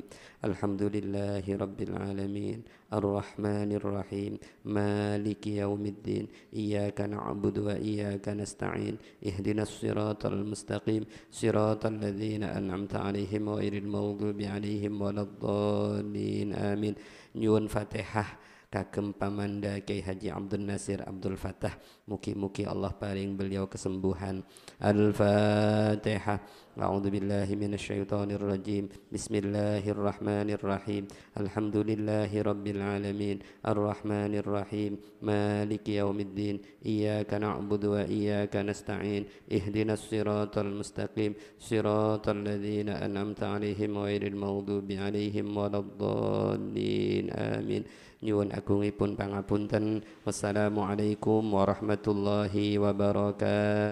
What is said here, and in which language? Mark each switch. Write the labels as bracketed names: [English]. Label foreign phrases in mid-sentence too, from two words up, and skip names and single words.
[Arabic] الحمد لله رب العالمين الرحمن الرحيم مالك يوم الدين إياك نعبد وإياك نستعين اهدنا الصراط المستقيم صراط الذين أنعمت عليهم غير المغضوب عليهم ولا الضالين آمين. [Javanese] Nyuwun Fatihah kagem pamanda Kiai Haji Abdul Nasir Abdul Fattah, mugi-mugi Allah paring beliau kesembuhan. Al-Fatihah. [Arabic] أعوذ بالله من الشيطان الرجيم. بسم الله الرحمن الرحيم. الحمد لله رب العالمين الرحمن الرحيم مالك يوم الدين إياك نعبد وإياك نستعين اهدنا الصراط المستقيم صراط الذين أنعمت عليهم غير المغضوب عليهم ولا الضالين آمين. [Javanese] Nyuwun agungipun pangapunten. [Arabic] والسلام عليكم ورحمة الله وبركاته.